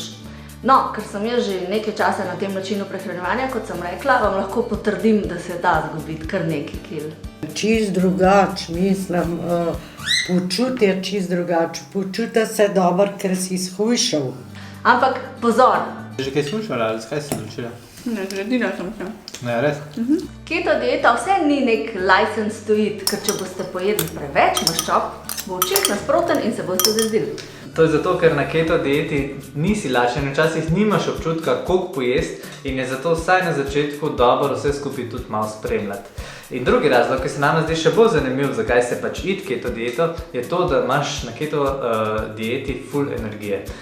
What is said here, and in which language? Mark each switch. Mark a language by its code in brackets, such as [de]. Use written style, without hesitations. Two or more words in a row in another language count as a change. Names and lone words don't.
[sl] No, ker sem jaz že nekaj časa na tem načinu prehranjevanja, kot sem rekla, vam lahko potrdim, da se da zgubiti kar nekaj kil. Čist drugač, mislim, počutje čist drugač, počuti se dobro, ker si shujšal. Ampak pozor! Že kaj slušala ali kaj si naučila? Ne, zredila sem se. Ne, res? Keto dieta vse ni nek [en] license to eat, [sl] ker če boste pojedli preveč maščob, bo očes nasproten in se boste zezdili. To je zato, ker na keto dieti nisi lačen, včasih nimaš občutka, koliko pojesti in je zato vsaj na začetku dobro vse skupaj tudi malo spremljati. In drugi razlog, ki se nam zdi še bolj zanimiv, zakaj se pač iti keto dieto, je to, da imaš na keto dieti ful energije.